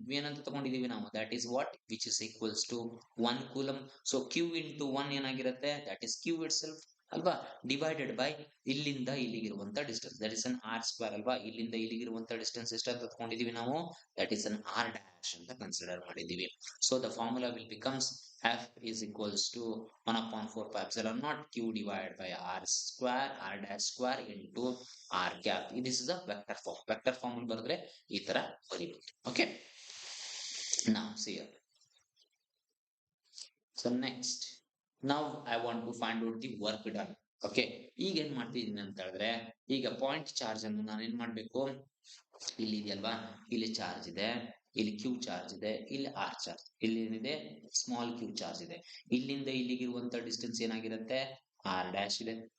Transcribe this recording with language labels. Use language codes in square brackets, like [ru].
[kn] ಏನಂತ ತಗೊಂಡಿದೀವಿ ನಾವು? [en] That is what? Which is equals to 1 coulomb. [kn] So Q into 1 ಏನಾಗಿರುತ್ತೆ? [en] that is Q itself [kn] ಅಲ್ವಾ? [en] divided by [kn] ಇಲ್ಲಿಂದ ಇಲ್ಲಿಗಿರುವಂತ [en] Distance, that is an r square ಅಲ್ವಾ? [kn] ಇಲ್ಲಿಂದ ಇಲ್ಲಿಗಿರುವಂತ distance ಎಷ್ಟು ಅಂತ ತಗೊಂಡಿದೀವಿ ನಾವು? That is an are dash ಅಂತ ಕನ್ಸಿಡರ್ ಮಾಡಿದೀವಿ. [en] So the formula will becomes F is equals to 1/4 pi epsilon naught q divided by r square, r dash square into r cap. This is a vector form. [kn] Vector form ಅಲ್ಲಿ ಬರೆದ್ರೆ ಈ ತರ ಬರೀಬಹುದು. [en] Okay. Now see here. So next, now I want to find out the work done. Okay. [kn] ಈಗ ಏನ್ ಮಾಡ್ತಿದ್ದೀನಿ ಅಂತ ಹೇಳಿದ್ರೆ, ಈಗ ಪಾಯಿಂಟ್ ಚಾರ್ಜ್ ಅನ್ನು ನಾನು ಏನ್ ಮಾಡ್ಬೇಕು? ಇಲ್ಲಿ ಇದೆಯಲ್ವಾ? ಇಲ್ಲಿ ಚಾರ್ಜ್ ಇದೆ, ಇಲ್ಲಿ ಕ್ಯೂ ಚಾರ್ಜ್ ಇದೆ, ಇಲ್ಲಿ ಆರ್ ಚಾರ್ಜ್, ಇಲ್ಲಿ ಏನಿದೆ? ಸ್ಮಾಲ್ ಕ್ಯೂ ಚಾರ್ಜ್ ಇದೆ. ಇಲ್ಲಿಂದ ಇಲ್ಲಿಗಿರುವಂತ ಡಿಸ್ಟೆನ್ಸ್ ಏನಾಗಿರುತ್ತೆ? ಆರ್ ಡ್ಯಾಶ್ ಇದೆ.